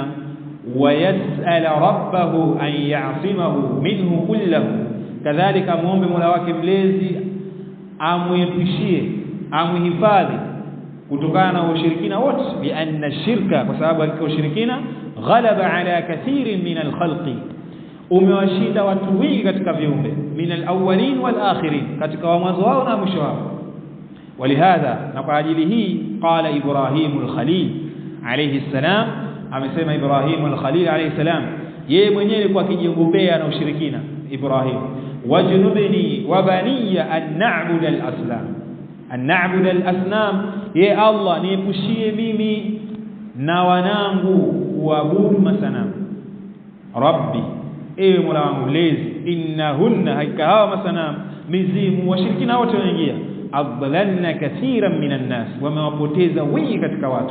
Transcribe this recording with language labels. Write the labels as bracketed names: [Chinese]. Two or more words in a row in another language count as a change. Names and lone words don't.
[Arabic] ويسأل ربه أن يعصمه منه كله, [Swahili] kadhalika muombe Mola wake mlezi amuepishie, amuhifadhi kutokana na ushirikina wote, [Arabic] بأن شركا, [Swahili] kwa sababu hakika ushirikina [Arabic] غلب على كثير من الخلق, [Swahili] umewashinda watu wengi katika viumbe, [Arabic] من الأولين والآخرين, [Swahili] katika wa mwanzo wao na mwisho wao. Walihadha, na kwa ajili hii, [Arabic] قال إبراهيم الخليل عليه السلام, [Swahili] amesema Ibrahim al-Khalil [Arabic] عليه السلام, [Swahili] yeye mwenyewe kwa kijiogombea na ushirikina Ibrahim, [Arabic] واجنبني وبني أن نعبد الأصنام أن نعبد الأصنام, يا الله [Swahili] niepushie mimi na wanangu kuabudu masanamu. Rabbi, ewe Mola wangu mlezi, innahunna, hakika hawa masanamu, mizimu, washirikina wote wanaingia, [Arabic] أضللن كثيرا من الناس, [Swahili] wamewapoteza wengi katika watu.